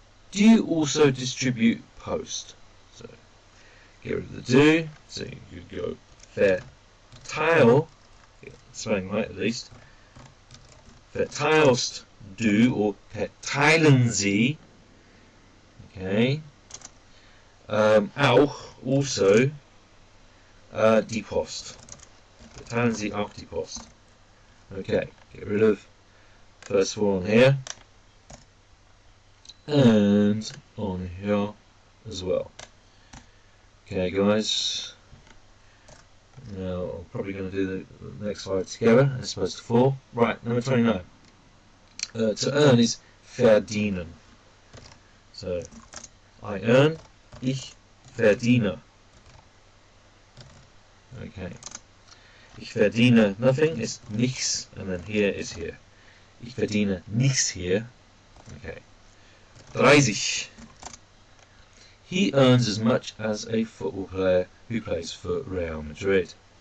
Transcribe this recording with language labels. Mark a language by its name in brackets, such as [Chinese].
[English] Do you also distribute post? So, get rid of the do. So you could go verteil. Get the spelling right at least. [German] Verteilst du or verteilen Sie. Okay. Auch, [English] also, [German] die Post. Verteilen Sie auch die Post. [English] Okay, get rid of first four on here. And on here as well. Okay, guys. Now, I'm probably going to do the next 5 together, as opposed to 4. Right, number 29. To earn is verdienen. So, I earn, [German] ich verdiene. [English] Okay. [German] Ich verdiene [English] nothing is nichts, and then here is here. [German] Ich verdiene nichts hier. [English] Okay. 30. He earns as much as a football player who plays for Real Madrid.